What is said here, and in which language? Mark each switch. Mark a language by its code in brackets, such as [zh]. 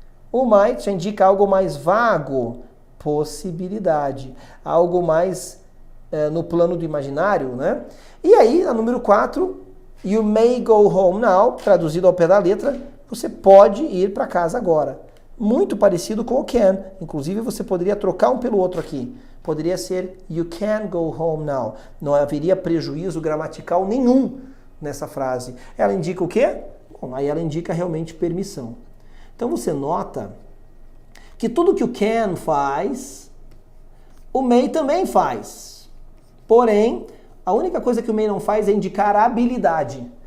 [pt] O might já indica algo mais vago, possibilidade. Algo mais no plano do imaginário, né? E aí, a número 4, [en] you may go home now, [pt] traduzido ao pé da letra, você pode ir para casa agora. Muito parecido com o can. Inclusive, você poderia trocar um pelo outro aqui. Poderia ser [en] you can go home now. [pt] Não haveria prejuízo gramatical nenhum nessa frase. Ela indica o quê? Bom, aí ela indica realmente permissão. Então você nota que tudo que o can faz, o may também faz. Porém, a única coisa que o may não faz é indicar a habilidade.